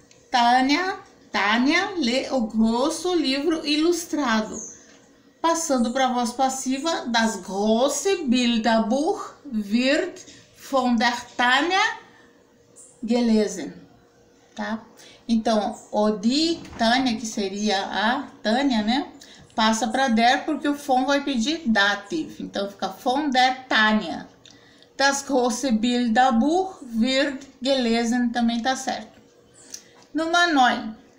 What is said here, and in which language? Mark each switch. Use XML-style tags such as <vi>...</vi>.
<pt>Tânia lê o grosso livro ilustrado. Passando para a voz passiva,</pt> <de>das große Bilderbuch wird von der Tânia gelesen.</de> <pt>Tá? Então, o die Tânia, que seria a Tânia, né? Passa para der, porque o von vai pedir dative. Então, fica von der Tânia.</pt> <de>Das große Bilderbuch wird gelesen,</de> <pt>também tá certo. Número 9.</pt>